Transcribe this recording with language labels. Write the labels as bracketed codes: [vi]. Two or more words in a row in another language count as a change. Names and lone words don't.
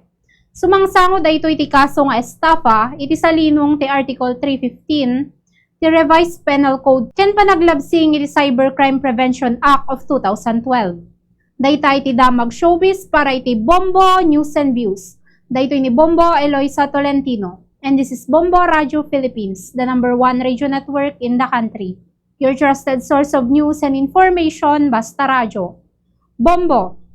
[ilo] Sumangsango da ito iti kaso nga estafa iti salinong ti Article 315 ti Revised Penal Code ken panaglabsing iti Cybercrime Prevention Act of 2012. Dayta iti damag showbiz para iti Bombo News and Views. Dayto ni Bombo Eloisa Tolentino. [en] And this is Bombo Radio Philippines, the #1 radio network in the country. Your trusted source of news and information, [ilo] basta radyo. Bombo,